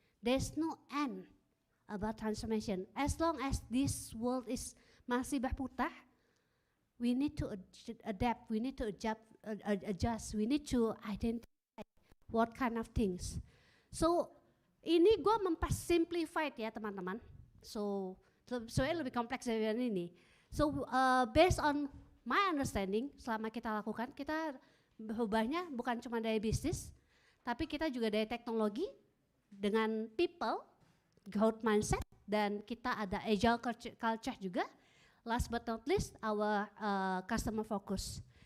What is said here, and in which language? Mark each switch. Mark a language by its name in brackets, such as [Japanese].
[English] There's no end about transformation. As long as this world is [Indonesian] masih berputar, [English] we need to adapt, we need to adjust, we need to identify what kind of things. [Indonesian] So ini gue simplified ya teman-teman. So soalnya lebih kompleks dari ini. [English] So based on my understanding, [Indonesian] selama kita lakukan, kita berubahnya bukan cuma dari bisnis, tapi kita juga dari teknologi, dengan people, growth mindset, dan kita ada agile culture juga. [English] Last but not least, our customer focus.